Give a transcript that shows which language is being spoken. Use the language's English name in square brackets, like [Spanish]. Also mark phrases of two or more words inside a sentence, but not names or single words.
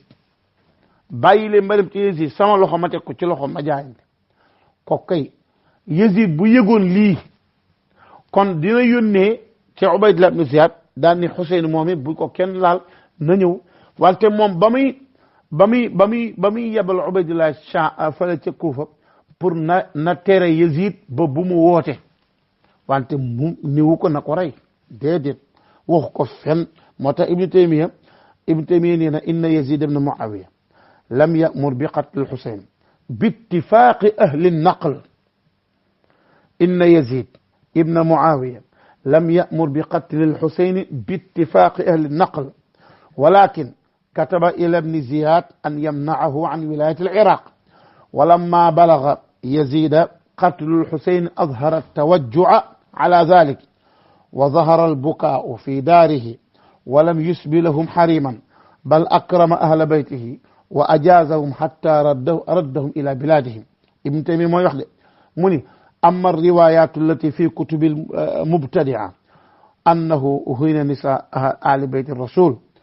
[Wolof] Yazid sama loxo ma teg ko ci loxo ma jaayante ko kay Yazid bu yëgoon lii kon dina yónnee ci Ubaydullah ibn Ziyad daan ni Xuseyn moom it bu ko kenn laal na ñëw wante moom ba muy yebal Ubaydullah fële ca Kuufa pour na tere Yazid ba bu mu woote wante mu niwu ko na ko rey déedéet waxu ko fen moo tax Ibn Taymiya nee na [Arabic] إن يزيد بن معاوية لم يأمر بقتل الحسين باتفاق أهل النقل إن يزيد ibn Muawiya لم يأمر بقتل الحسين باتفاق أهل النقل ولكن كتب إلى ابن زياد أن يمنعه عن ولاية العراق ولما بلغ يزيد قتل الحسين أظهر التوجع على ذلك وظهر البكاء في داره ولم يسب لهم حريما بل أكرم أهل بيته وأجازهم حتى ردهم إلى بلادهم ابن تيمية ما يحدث مني أما الروايات التي في كتب المبتدعة أنه أهين نساء آل بيت الرسول